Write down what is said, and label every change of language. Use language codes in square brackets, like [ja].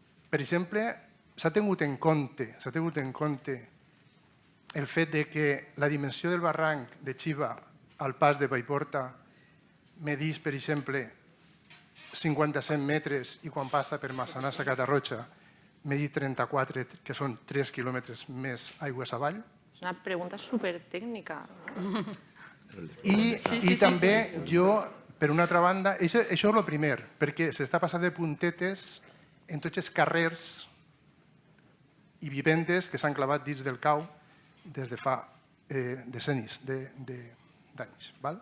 [ca] Per exemple, s'ha tingut en compte el fet de que la dimensió del barranc de Xiva al pas de Paiporta medís, per exemple, 57 metres i quan passa per Massanassa a Catarroja medí 34, que són 3 quilòmetres més aigües avall. [es] Es una pregunta súper técnica. [ca] I també jo, per una altra banda, això és el primer, perquè s'està passant de puntetes en tots els carrers i vivendes que s'han clavat dins del cau des de fa decennis d'anys.